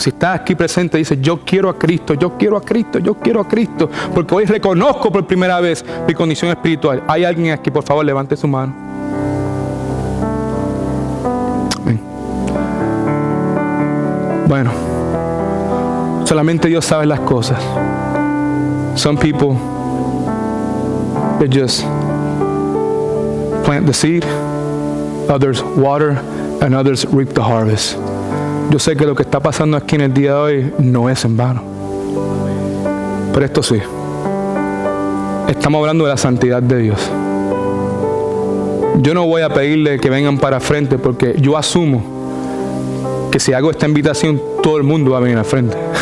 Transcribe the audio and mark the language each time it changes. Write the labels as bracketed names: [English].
[Spanish] Si estás aquí presente, dice, yo quiero a Cristo, yo quiero a Cristo, yo quiero a Cristo. Porque hoy reconozco por primera vez mi condición espiritual. ¿Hay alguien aquí? Por favor, levante su mano. Amén. Bueno, solamente Dios sabe las cosas. [English] Some people, they just plant the seed, others water, and others reap the harvest. [Spanish] Yo sé que lo que está pasando aquí en el día de hoy no es en vano. Pero esto sí. Estamos hablando de la santidad de Dios. Yo no voy a pedirle que vengan para frente porque yo asumo que si hago esta invitación, todo el mundo va a venir al frente.